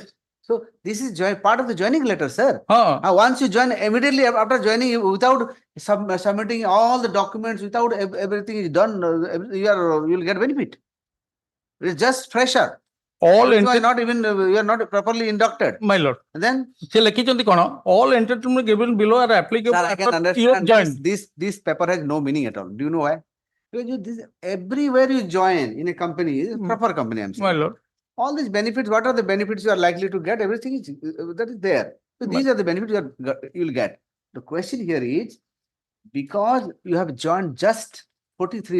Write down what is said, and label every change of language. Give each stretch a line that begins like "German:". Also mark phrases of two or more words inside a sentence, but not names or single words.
English: So this is part of the joining letter, sir. Once you join, immediately after joining, without submitting all the documents, without everything is done, you will get benefit. It's just fresher. All You are not even you are not properly inducted. my lord. And then,
Odia: ସେ ଲେଖିଛନ୍ତି କ'ଣ
English: all entitlement given below are applicable sir, I can after you have understand joined. this paper has no meaning at all. Do you know why? Because everywhere you join in a company, proper company, I'm saying. My lord, All these benefits, what are the benefits you are likely to get? Everything is that is there. So these are the benefits you will get. The question here is because you have joined just 43